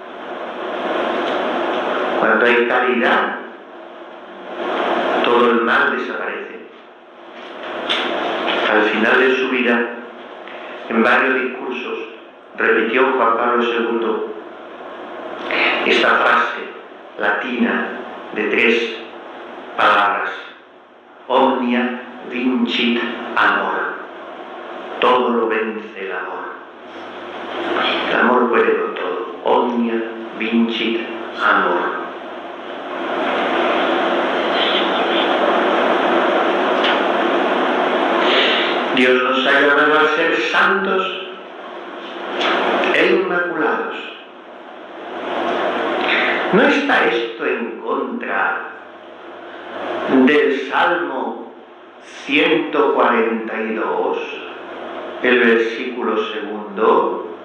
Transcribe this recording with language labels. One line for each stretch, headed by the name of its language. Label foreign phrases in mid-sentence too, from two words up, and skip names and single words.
Spanish: Cuando hay caridad, todo el mal desaparece. Al final de su vida, en varios discursos, repitió Juan Pablo II esta frase latina de 3 palabras:
Latin: omnia vincit amor.
Spanish: Todo lo vence el amor. El amor puede con todo.
Latin: Omnia vincit amor.
Spanish: Dios nos ha llamado a ser santos e inmaculados. ¿No está esto en contra del Salmo 142, el versículo 2?